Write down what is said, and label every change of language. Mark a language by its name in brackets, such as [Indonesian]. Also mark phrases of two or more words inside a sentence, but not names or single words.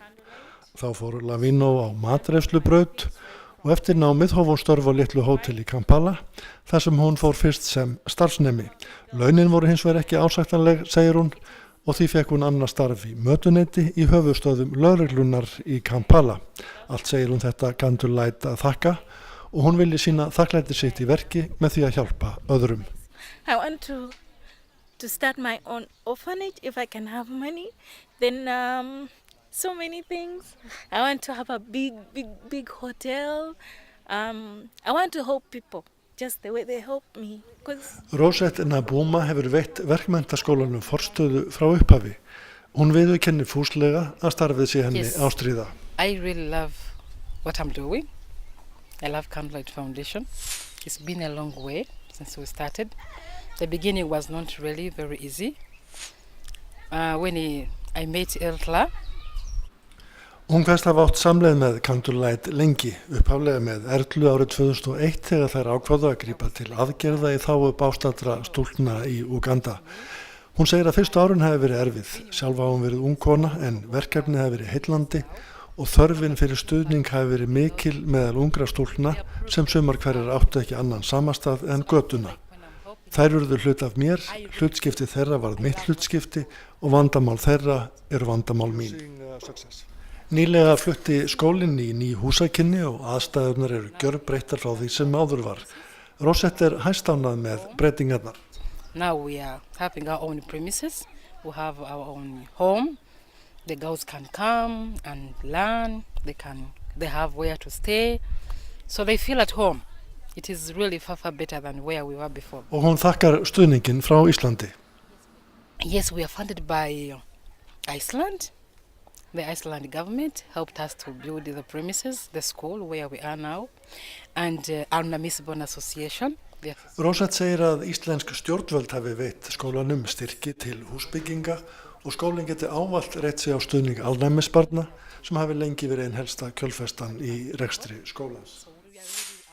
[Icelandic] Þá fór Lovino á matreiðslubraut og eftir námið hóf hún störf á litlu hótel í Kampala, þar sem hún fór fyrst sem starfsnemi. Launin voru hins vegar ekki ásættanleg, segir hún, og því fekk hún annað starf í mötuneyti í höfuðstöðvum lögreglunar í Kampala. Allt segir hún þetta Candlelight að þakka og hún vilji sína þakklæti sitt í verki með því að hjálpa öðrum. [English] I want to start my own orphanage if I can have money. Then so many things. I want to have a big hotel. I want to help people just the way they help me. [Icelandic] Rosette Nabuma hefur veitt verkmenntaskólanum forstöðu frá upphafi. Hún viðurkennir fúslega að starfið sé henni ástríða. [English] I really love what I'm doing. I love Candlelight Foundation. It's been a long way since we started. The beginning was not really very easy. When I met Erla, [Icelandic] Hún kvæðst hafa átt samleið með Candlelight lengi, upphaflega með Erlu árið 2001 þegar þær ákváðu að grípa til aðgerða í þágu bástaldra stúlkna í Uganda. Hún segir að fyrstu árun hafi verið erfið, sjálf hafi hún verið ung kona en verkefnið hafi verið heillandi og þörfin fyrir stuðning hafi verið mikil meðal ungra stúlkna sem sumar hverjar áttu ekki annan samastað en götuna. Þær urðu hlut af mér, hlutskipti þeirra varð mitt hlutskipti og vandamál þeirra eru vandamál mín. Nýlega flutti skólinn í ný húsakynni og aðstæðurnar eru gjörbreyttar frá því sem áður var. Rosette hæstánað með breytingarnar. [English] Now we are having our own premises. We have our own home. The girls can come and learn. They have where to stay. So they feel at home. It is really far better than where we were before. [Icelandic] Og hún þakkar stuðninginn frá Íslandi. [English] Yes, we are funded by Iceland. The Icelandic government helped us to build the premises, the school where we are now, and Alnæmisbörn Association. [Icelandic] Rosette segir að íslensk stjórnvöld hafi veitt skólanum styrki til húsbygginga og skólinn geti ávallt reitt sig á stuðning alnæmisbarna sem hafi lengi verið ein helsta kjölfestan í rekstri skólans.